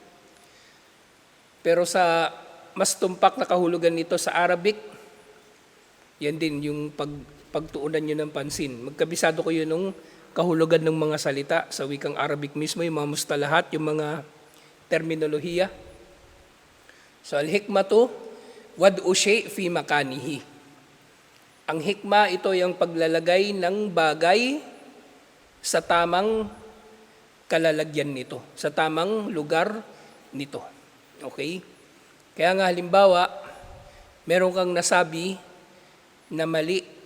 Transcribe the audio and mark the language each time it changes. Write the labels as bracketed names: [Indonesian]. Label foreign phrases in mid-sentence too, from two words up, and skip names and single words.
[Filipino] Pero sa mas tumpak na kahulugan nito sa Arabic, yan din yung pagtuunan nyo ng pansin. Magkabisado ko yun ng kahulugan ng mga salita sa wikang Arabic mismo, yung mga mustalahat, yung mga terminolohiya. [Arabic] So الحكمة وضع الشيء في مكانه. [Filipino] Ang hikma, ito yung paglalagay ng bagay sa tamang kalalagyan nito, sa tamang lugar nito. Okay? Kaya nga halimbawa, meron kang nasabi na mali.